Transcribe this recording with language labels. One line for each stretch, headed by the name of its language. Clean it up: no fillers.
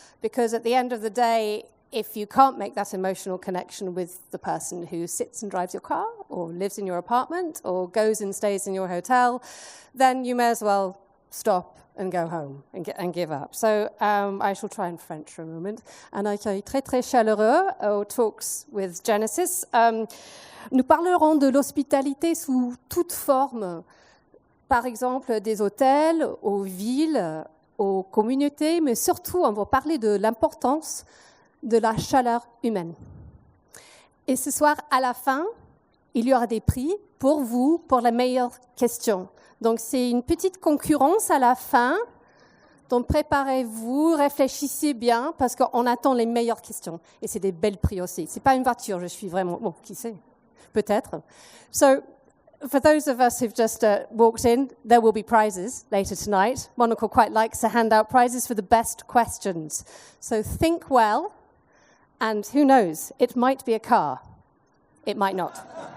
English: Because at the end of the day, if you can't make that emotional connection with the person who sits and drives your car or lives in your apartment or goes and stays in your hotel, then you may as well stop and go home and give up. So I shall try in French for a moment.
French: Un accueil très très chaleureux aux Talks with Genesis. Nous parlerons de l'hospitalité sous toute forme, par exemple des hôtels, aux villes, aux communautés, mais surtout on va parler de l'importance de la chaleur humaine. Et ce soir, à la fin, il y aura des prix pour vous, pour les meilleures questions. Donc c'est une petite concurrence à la fin. Donc préparez-vous, réfléchissez bien, parce qu'on attend les meilleures questions. Et c'est des belles prix aussi. C'est pas une voiture, je suis vraiment... Bon, qui sait? Peut-être.
English: So, for those of us who've just walked in, there will be prizes later tonight. Monocle quite likes to hand out prizes for the best questions. So think well, and who knows, it might be a car. It might not.